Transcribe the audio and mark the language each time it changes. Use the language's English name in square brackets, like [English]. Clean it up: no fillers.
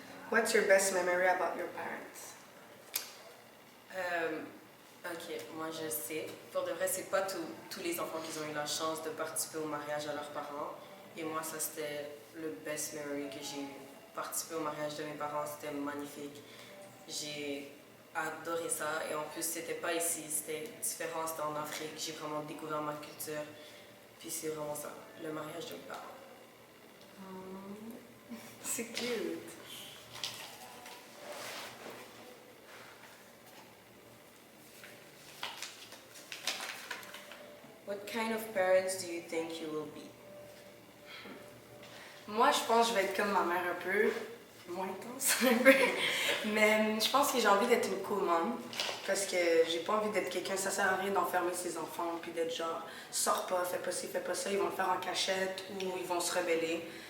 [English] What's your best memory about your parents? [French] Ok, moi je sais. Pour de vrai, c'est pas tous les enfants qui ont eu la chance de participer au mariage à leurs parents. Et moi, ça c'était le [English] best memory [French] que j'ai eu. Participer au mariage de mes parents, c'était magnifique. J'ai adoré ça. Et en plus, c'était pas ici, c'était différent, c'était en Afrique. J'ai vraiment découvert ma culture. Puis c'est vraiment ça, le mariage de mes parents. C'est cute. [English] What kind of parents do you think you will be? [French] Moi, je pense que je vais être comme ma mère un peu, moins intense un peu, mais je pense que j'ai envie d'être une [English] cool mom, [French] parce que j'ai pas envie d'être quelqu'un, ça sert à rien d'enfermer ses enfants, puis d'être genre, sors pas, fais pas ci, fais pas ça, ils vont le faire en cachette ou ils vont se rebeller.